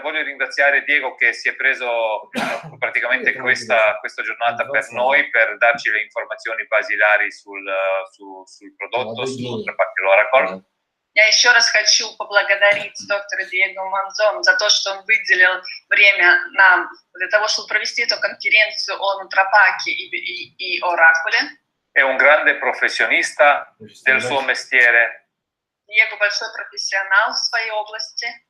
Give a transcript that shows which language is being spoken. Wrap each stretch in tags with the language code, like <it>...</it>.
<it>Voglio ringraziare Diego che si è preso praticamente questa giornata per noi, per darci le informazioni basilari sul prodotto, sul NutraPak e l'Oracle.</it> <ru>Я еще раз хочу поблагодарить доктора Диего Монзон за то, что он выделил время нам для того, чтобы провести эту конференцию о NutraPak и Оракуле.</ru> <it>È un grande professionista del suo mestiere.</it> <ru>Диего большой профессионал в своей области.</ru>